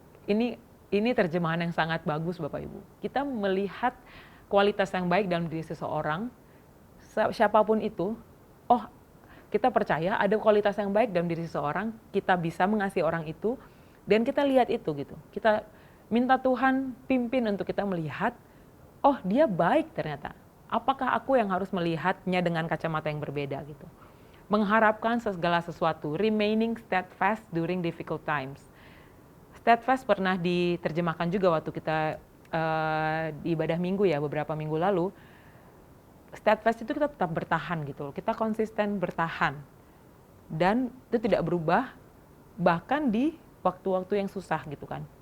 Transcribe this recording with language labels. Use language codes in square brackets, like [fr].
[id] Ini terjemahan yang sangat bagus Bapak Ibu. Kita melihat kualitas yang baik dalam diri seseorang, siapapun itu, oh kita percaya ada kualitas yang baik dalam diri seseorang, kita bisa mengasihi orang itu, dan kita lihat itu gitu. Kita minta Tuhan pimpin untuk kita melihat, oh dia baik ternyata. Apakah aku yang harus melihatnya dengan kacamata yang berbeda gitu. Mengharapkan segala sesuatu, [en] remaining steadfast during difficult times. [id] Steadfast pernah diterjemahkan juga waktu kita di ibadah minggu ya, beberapa minggu lalu. Steadfast itu kita tetap bertahan gitu, kita konsisten bertahan. Dan itu tidak berubah, bahkan di waktu-waktu yang susah gitu kan.